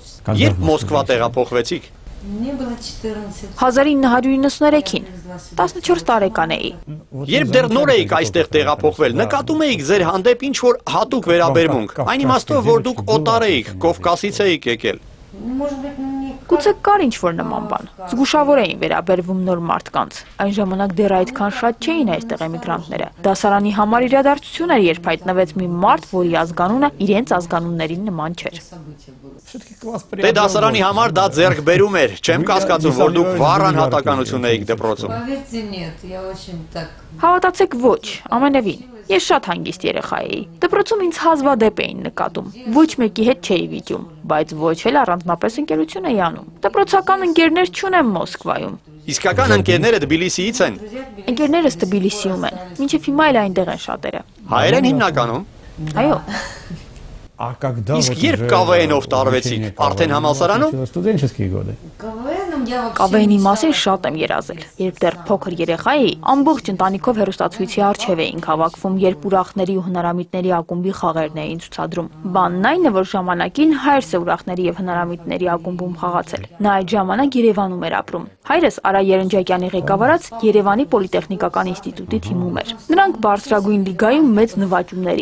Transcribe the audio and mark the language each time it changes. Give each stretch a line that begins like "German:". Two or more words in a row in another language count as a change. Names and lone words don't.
Armenian: Երբ Մոսկվա տեղափոխվեցիք։
Russian: Мне было 14.
Armenian: 1993-ին, 14 տարեկան էի։ Երբ դեռ նոր էիք այստեղ տեղափոխվել, նկատում էիք ձեր հանդեպ ինչ-որ հատուկ վերաբերմունք, այն իմաստով, որ դուք օտար էիք, Կովկասից էիք եկել։
Russian: Может быть, не
Armenian: Գուցե կար ինչ-որ նման բան։ Զգուշավոր էին վերաբերվում նոր մարդկանց։ Այն ժամանակ դեռ այդքան շատ չէին այստեղ էմիգրանտները։ Դասարանի համար իրադարձություն էր, երբ հայտնվեց մի մարդ, որի ազգանունը իրենց ազգանուններին նման չէր։ Դե դասարանի համար դա ձեռքբերում էր, չեմ կասկածում, որ դուք վառ անհատականություն էիք դպրոցում։
Russian: Поверьте, нет, я очень так.
Armenian: Հավատացեք ոչ, ամենևին։ Ես շատ հանգիստ երեխա էի։ Դպրոցում ինձ հազվադեպ էին նկատում։ Ոչ մեկի հետ չէի վիճում, բայց ոչ էլ առանձնապես ընկերություն էի անում։ Դպրոցական ընկերներ չունեմ Մոսկվայում։ Իսկական ընկերները Թբիլիսիից են։ Ընկերներս Թբիլիսիում են, մինչև հիմա էլ այնտեղ են շատերը։ Հայեր են հիմնականում։ Այո։ Իսկ երբ ԿՎՆ-ով տարվեցիք, արդեն համալսարանում։
Russian: Студенческие годы. КВН-ом я вообще.
Armenian: ԿՎՆ-ի մասին շատ եմ երազել։ Երբ դեռ փոքր երեխա էի, ամբողջ ընտանիքով հեռուստացույցի առջև էինք հավաքվում, երբ ուրախների ու հնարամիտների ակումբի խաղերն էին ցուցադրում։ Բանն այն է, որ ժամանակին հայրս է ուրախների եւ հնարամիտների ակումբում խաղացել։ Նա այդ ժամանակ Երևանում էր ապրում։ Հայրս Արա Երնջակյանի ղեկավարած Երևանի պոլիտեխնիկական ինստիտուտի թիմում էր։ Նրանք բարձրագույն լիգայում մեծ նվաճումների